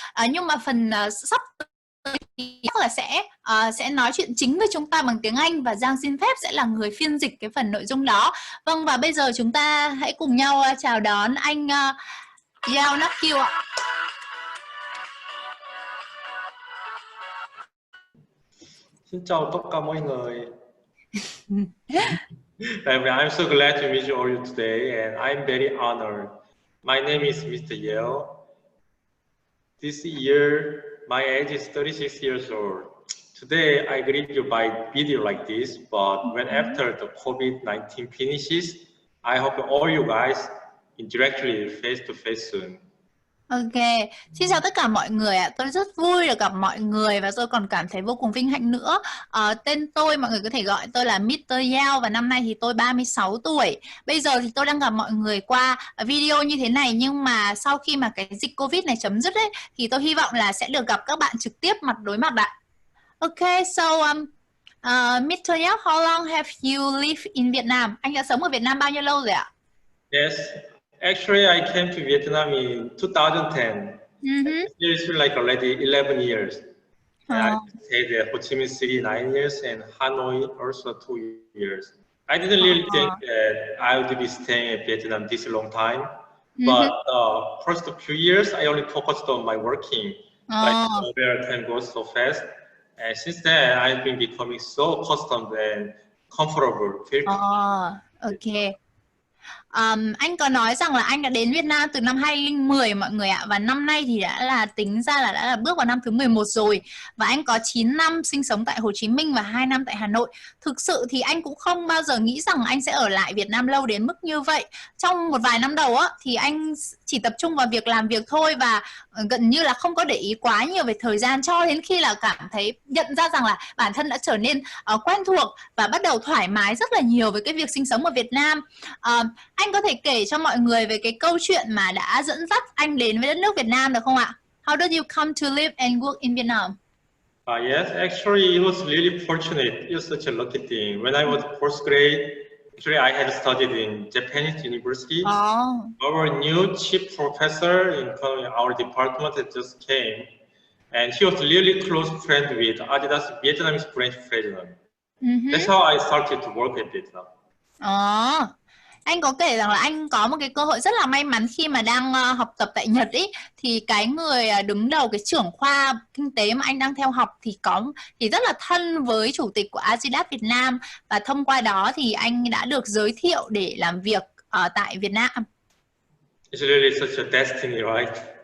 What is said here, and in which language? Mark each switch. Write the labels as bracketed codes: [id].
[vi] Nhưng mà phần sắp tới thì chắc là sẽ nói chuyện chính với chúng ta bằng tiếng Anh, và Giang xin phép sẽ là người phiên dịch cái phần nội dung đó. Vâng, và bây giờ chúng ta hãy cùng nhau chào đón anh Giao Nắc Kiêu ạ. Xin chào tất cả mọi người. [en] I'm so glad to meet you all today, and I'm very honored. My name is Mr. Yeo. This year, my age is 36 years old. Today, I greet you by video like this, but when after the COVID-19 finishes, I hope all you guys indirectly face to face soon. [vi] Ok, xin chào tất cả mọi người ạ. Tôi rất vui được gặp mọi người và tôi còn cảm thấy vô cùng vinh hạnh nữa. Tên tôi, mọi người có thể gọi tôi là Mr. Yao và năm nay thì tôi 36 tuổi. Bây giờ thì tôi đang gặp mọi người qua video như thế này, nhưng mà sau khi mà cái dịch Covid này chấm dứt ấy, thì tôi hy vọng là sẽ được gặp các bạn trực tiếp mặt đối mặt ạ. [en] Ok, so Mr. Yao, how long have you lived in Vietnam? [vi] Anh đã sống ở Việt Nam bao nhiêu lâu rồi ạ? [en] Yes. Actually, I came to Vietnam in 2010. It's like already 11 years. I stayed at Ho Chi Minh City 9 years and Hanoi also 2 years. I didn't really think that I would be staying in Vietnam this long time. But first few years, I only focused on my working. Like where time goes so fast. And since then, I've been becoming so accustomed and comfortable. Okay. [vi] Anh có nói rằng là anh đã đến Việt Nam từ năm 2010 mọi người ạ, và năm nay thì tính ra là đã là bước vào năm thứ 11 rồi, và anh có 9 năm sinh sống tại Hồ Chí Minh và 2 năm tại Hà Nội. Thực sự thì anh cũng không bao giờ nghĩ rằng anh sẽ ở lại Việt Nam lâu đến mức như vậy. Trong một vài năm đầu thì anh chỉ tập trung vào việc làm việc thôi, và gần như là không có để ý quá nhiều về thời gian, cho đến khi là cảm thấy nhận ra rằng là bản thân đã trở nên quen thuộc và bắt đầu thoải mái rất là nhiều với cái việc sinh sống ở Việt Nam. Anh có thể kể cho mọi người về cái câu chuyện mà đã dẫn dắt anh đến với đất nước Việt Nam được không ạ? [en] How did you come to live and work in Vietnam? Yes, actually it was really fortunate. It was such a lucky thing. When I was fourth grade, actually I had studied in Japanese university. Our new chief professor in our department had just came, and he was really close friend with Adidas Vietnamese branch president. That's how I started to work at Vietnam. [vi] Anh có kể rằng là anh có một cái cơ hội rất là may mắn khi mà đang học tập tại Nhật ý, thì cái người đứng đầu cái trưởng khoa kinh tế mà anh đang theo học thì rất là thân với chủ tịch của Adidas Việt Nam, và thông qua đó thì anh đã được giới thiệu để làm việc ở tại Việt Nam. [en] It's really such a destiny, right?